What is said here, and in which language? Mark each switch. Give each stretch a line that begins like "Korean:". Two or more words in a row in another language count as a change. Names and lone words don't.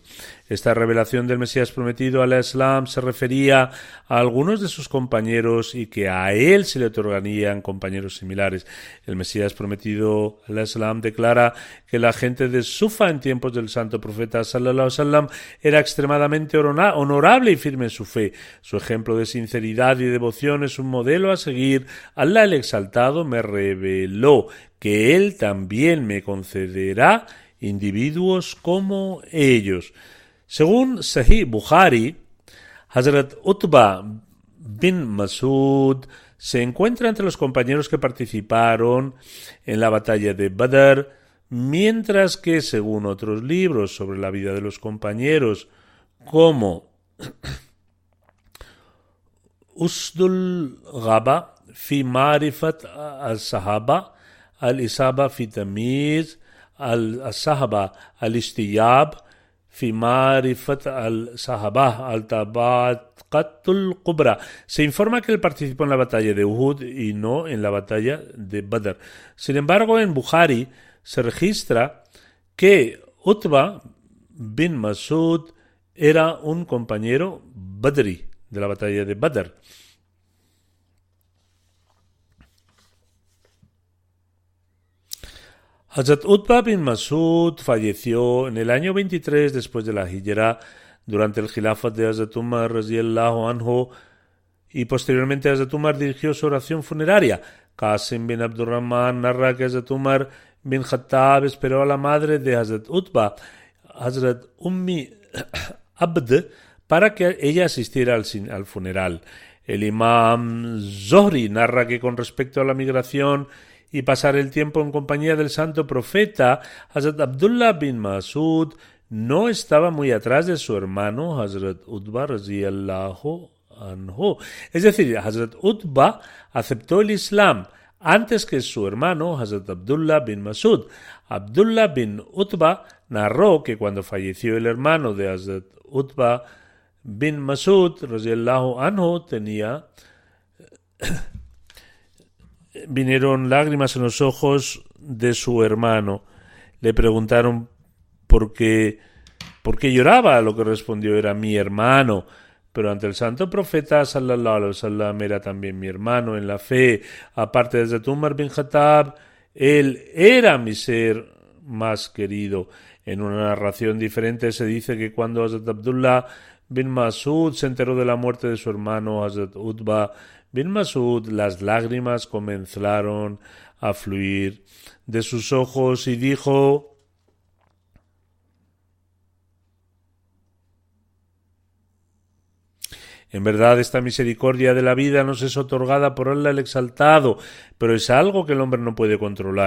Spanish: Esta revelación del Mesías prometido al Islam se refería a algunos de sus compañeros y que a él se le otorgarían compañeros similares. El Mesías prometido al Islam declara que la gente de Sufa en tiempos del santo profeta
Arabic: صلى الله عليه وسلم
Spanish: era extremadamente honorable y firme en su fe. Su ejemplo de sinceridad y devoción es un modelo a seguir. Allah el Exaltado me reveló que él también me concederá individuos como ellos. Según Sahih Bukhari, Hazrat Utba bin Masud se encuentra entre los compañeros que participaron en la batalla de Badr, mientras que, según otros libros sobre la vida de los compañeros, como Usdul Ghaba fi Ma'rifat al-Sahaba, al-Isaba fi Tamiz, al-Sahaba al-Istiyab, fi Ma'rifat al-Sahaba al-Tabaqatul Kubra. Se informa que él participó en la batalla de Uhud y no en la batalla de Badr. Sin embargo, en Bukhari se registra que Utba bin Masud era un compañero badri de la batalla de Badr. Hazrat Utba bin Masud falleció en el año 23 después de la Hijra, durante el Khilafat de Hazrat Umar
Arabic: رضي الله عنه,
Spanish: y posteriormente Hazrat Umar dirigió su oración funeraria. Qasim bin Abdurrahman narra que Hazrat Umar bin Khattab esperó a la madre de Hazrat Utba, Hazrat Ummi Abd, para que ella asistiera al funeral. El imam Zohri narra que con respecto a la migración y pasar el tiempo en compañía del santo profeta, Hazrat Abdullah bin Masud no estaba muy atrás de su hermano Hazrat Utba
Arabic: رضي الله عنه.
Spanish: Es decir, Hazrat Utba aceptó el Islam antes que su hermano Hazrat Abdullah bin Masud. Abdullah bin Utba narró que cuando falleció el hermano de Hazrat Utba bin Masud
Arabic: رضي الله عنه
Spanish: vinieron lágrimas en los ojos de su hermano. Le preguntaron por qué lloraba, lo que respondió era: mi hermano. Pero ante el santo profeta
Arabic: صلى الله عليه وسلم
Spanish: era también mi hermano en la fe. Aparte de Hazrat Umar bin Khattab, él era mi ser más querido. En una narración diferente se dice que cuando Hazrat Abdullah bin Masud se enteró de la muerte de su hermano Hazrat Utba bin Masud, las lágrimas comenzaron a fluir de sus ojos y dijo: en verdad, esta misericordia de la vida nos es otorgada por Allah el Exaltado, pero es algo que el hombre no puede controlar.